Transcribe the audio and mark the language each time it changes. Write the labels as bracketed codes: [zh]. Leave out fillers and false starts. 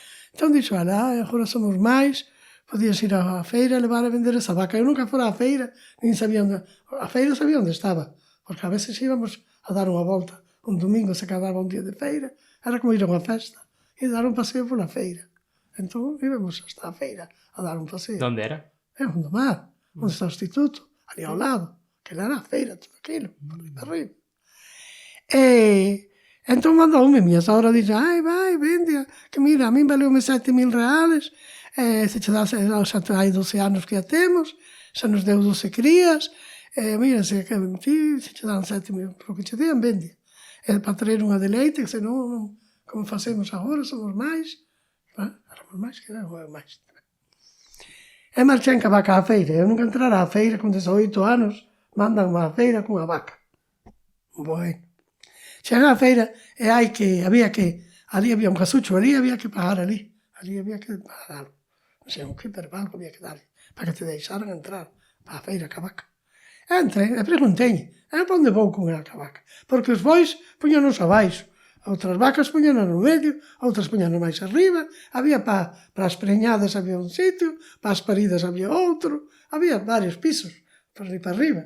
[gl] Entón dixo, agora somos máis, podías ir á feira e levar a vender esa vaca. Eu nunca fora á feira, nin sabía onde... A feira sabía onde estaba, porque a veces íbamos a dar unha volta. Un domingo se quedaba un día de feira, era como ir a unha festa, e dar un paseo pola feira. Entón íbamos hasta a feira a dar un paseo. [es] Donde era? [gl] É Gondomar, onde está o instituto, ali ao lado, que era a feira, todo aquilo, por ali para arriba. E entón mandoume, miña sogra dixo, vai, vende, que mira, a min valeume 7.000 reales, se che dá, xa hai 12 anos que a temos, xa nos deu 12 crías, mira, se che dan 7.000, porque che dean, vende. E para traer unha de leite, que senón, como facemos agora, somos máis, éramos máis, que era máis. E marchei en vaca á feira. Eu nunca entrara á feira con 18 anos, mandan á feira cunha vaca. Bueno. Chega á feira e había que, ali había un casucho, ali había que pagar ali había que pagar algo. Non sei, un que perbalgo había que darle, para que te deixaran entrar á feira ca vaca. Entrei e preguntei, para onde vou con a vaca? Porque os bois puñanos abaixo, outras vacas puñanos no medio, outras puñanos máis arriba, había para as preñadas había un sitio, para as paridas había outro, había varios pisos, por ali para arriba.